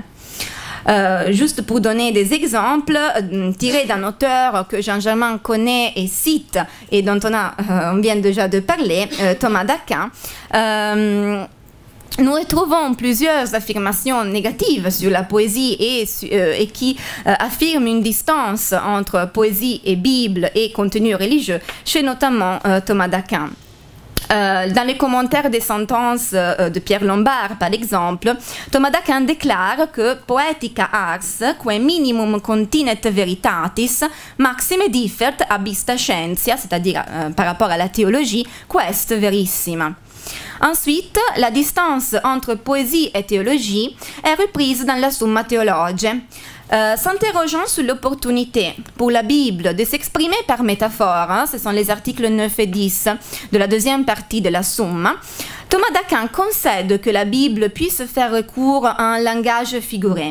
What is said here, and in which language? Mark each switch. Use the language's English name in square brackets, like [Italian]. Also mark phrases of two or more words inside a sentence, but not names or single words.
[French] Juste pour donner des exemples, tirés d'un auteur que Jean Germain connaît et cite, et dont on vient déjà de parler, Thomas d'Aquin, nous retrouvons plusieurs affirmations négatives sur la poésie et qui affirment une distance entre poésie et Bible et contenu religieux, chez notamment Thomas d'Aquin. Dans les commentaires des sentences de Pierre Lombard, par exemple, Thomas d'Aquin déclare que [Latin] poetica ars, quae minimum continet veritatis, maxime differt abista scientia, [French] c'est-à-dire par rapport à la théologie, [Latin] quest verissima. [French] Ensuite, la distance entre poésie et théologie est reprise dans la Summa Theologiae. S'interrogeant sur l'opportunité pour la Bible de s'exprimer par métaphore, ce sont les articles 9 et 10 de la deuxième partie de la Summa, Thomas d'Aquin concède que la Bible puisse faire recours à un langage figuré.